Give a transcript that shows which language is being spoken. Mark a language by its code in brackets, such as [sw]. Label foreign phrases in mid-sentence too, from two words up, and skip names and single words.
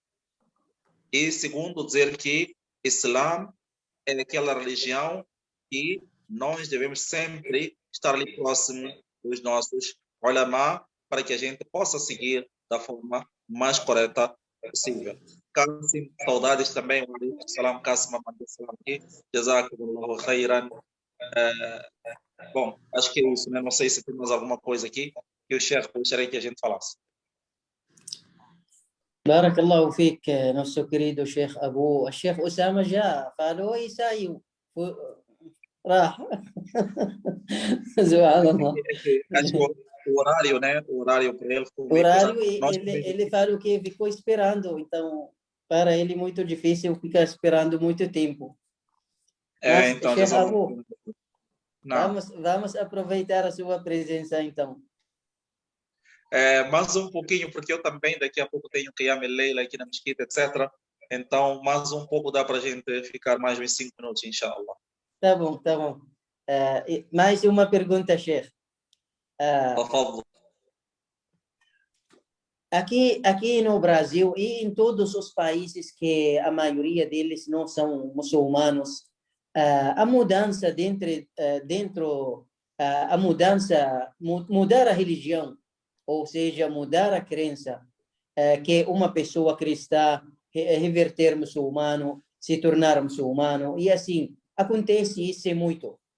[pt] E segundo, dizer que Islã é aquela religião que nós devemos sempre estar ali próximo dos nossos ulama para que a gente possa seguir da forma mais correta possível. Kassim, saudades também. Salam, Kassim, salam aqui. [ar] جزاكم الله خيرا. [pt] Bom, acho que é isso, né? Não sei se tem mais alguma coisa aqui que o chefe gostaria que a gente falasse. [ar] بارك الله فيك [pt] nosso querido Sheikh Abu. O Sheikh Osama já falou e saiu. [ar] راح. سبحان الله. [pt] Acho que o horário, né? O horário para ele foi horário ele falou que ficou esperando, então para ele muito difícil ficar esperando muito tempo. Mas, então, Sheikh Abu, não. vamos aproveitar a sua presença então. Mais um pouquinho, porque eu também daqui a pouco tenho [ar] قيام الليل [pt] aqui na mesquita, etc. Então, mais um pouco dá para a gente ficar mais uns 5 minutos, inshallah. Tá bom, tá bom. Mais uma pergunta, Sheikh. [ar] تفضل. [pt] aqui no Brasil e em todos os países que a maioria deles não são muçulmanos, a mudança a mudança, mudar a religião, ou seja, mudar a crença, que uma pessoa cristã reverter muçulmano, se tornar muçulmano, e assim, acontece isso muito.